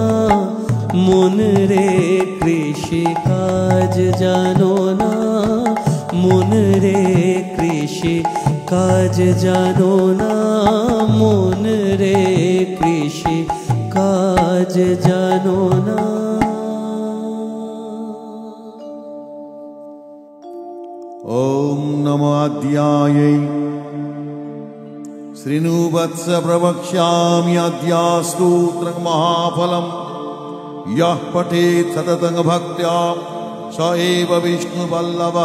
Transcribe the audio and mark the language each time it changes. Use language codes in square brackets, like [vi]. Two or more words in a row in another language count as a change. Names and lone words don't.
[bn] মন রে কৃষি কাজ জানো না, মন রে কৃষি কাজ জানো না, মন রে কৃষি কাজ জানো না। [sa] ओम नमो अद्यायै श्रीनुवत्स प्रवक्ष्यामि अद्यास्तोत्रं महाफलम्। यः पठेत् सततं भक्त्या स एव विष्णुवल्लभः।